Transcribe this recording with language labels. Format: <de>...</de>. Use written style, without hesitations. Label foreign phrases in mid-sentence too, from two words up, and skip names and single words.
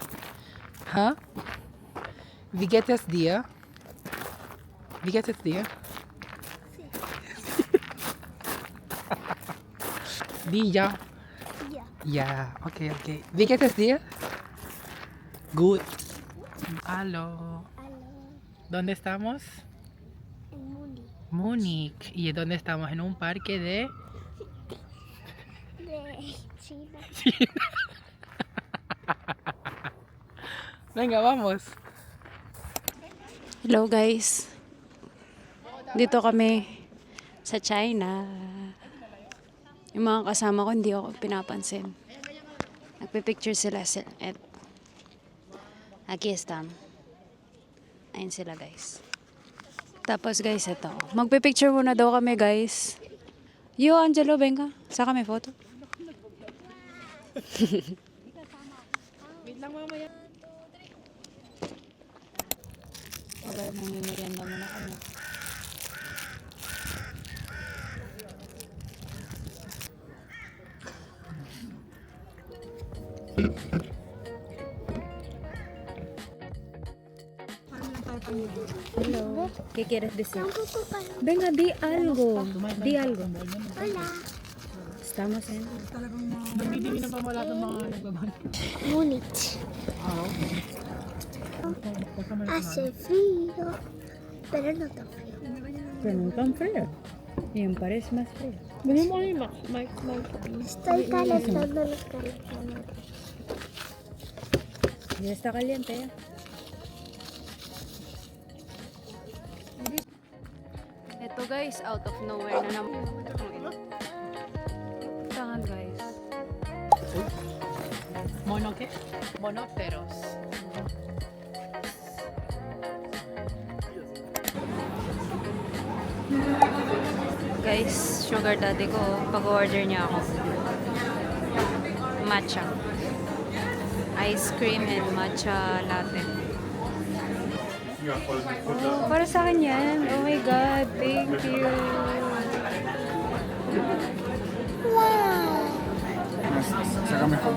<de>Ha? Wie geht es dir? Wie geht es dir? Dia. Ja, okay, okay. Wie geht es dir? Gut. Hallo.</de> <es>¿Dónde estamos? En Múnich. Múnich. ¿Y dónde estamos? En un parque de... De China. Venga, vamos.</es> <en>Hello guys.</en> <tl>Dito kami sa China. Yung mga kasama ko hindi ako pinapansin. Nagpipicture sila.</tl> <es>Aquí están.</es> <tl>Ayun sila guys. Tapos guys, ito. Magpipicture muna daw kami guys.</tl> <es>Yo, Angelo, venga.</es> <tl>Sa kami photo. Wait lang mamaya. Okay, mamimerienda muna kami.</tl> <en>Hello.</en> <es>¿Qué quieres decir? Venga, di algo. Di algo. Hola. Estamos en...</es> <tl>Nagbibigay ng pamala ng mga nagbabalik.</tl> <es>Múnich. Hace frío, pero no tan frío. Pero no tan frío. Y en París más frío. Estoy calentando los calentadores. Ya está caliente ya.</es> <tl>Ito guys,</tl> <en>out of nowhere</en> <tl>na naman. Tangan guys.</tl> <es>Mono qué? Monoteros.</es> <tl>Guys,</tl> <en>sugar daddy</en> <tl>ko, pag-order niya ako. Matcha.</tl> <en>Ice cream and matcha latte.</en> <tl>Oh, para sa akin yan.</tl> <en>Oh my God, thank you. Wow.</en> <es>Sácame foto.</es>